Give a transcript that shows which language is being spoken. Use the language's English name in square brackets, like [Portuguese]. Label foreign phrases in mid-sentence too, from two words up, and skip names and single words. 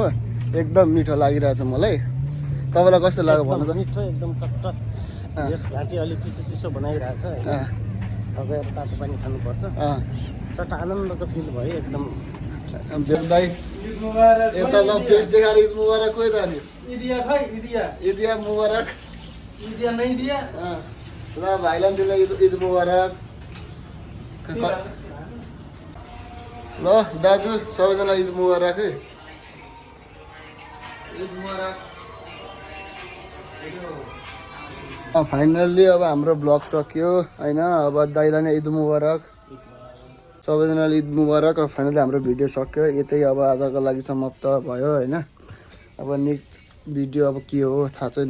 [Nepali] एकदम मिठो लागिरहेछ मलाई। तपाईँलाई कस्तो लाग्यो भन्नु त? मिठो एकदम चट्ट। यस घाँटी अलि चिसो बनाइरहेछ होइन। गएर तातो पानी खानुपर्छ। चट्ट आनन्दको फिल भयो एकदम। दाई यता ल फेस देखाएर [Arabic] عيد مبارك [Nepali] कोही त अनि इदिया भाई इदिया। [Arabic] عيد مبارك. [Hindi] इदिया नहीं दिया। [Nepali] ल भाइलाई दिनु [Arabic] عيد مبارك. [Nepali] ल दाजु सबैजना [Arabic] عيد مبارك [Nepali] है। [Arabic] عيد مبارك. [Nepali] फाइनल्ली अब हाम्रो ब्लग सक्यो होइन। अब दाइलाई नै [Arabic] عيد مبارك. [Nepali] सबैजनाले [Arabic] عيد مبارك. [Nepali] अब फाइनली हाम्रो भिडियो सक्यो यतै। अब आजको लागि समाप्त भयो होइन। अब [English] next video [Nepali] अब के हो थाहा छैन।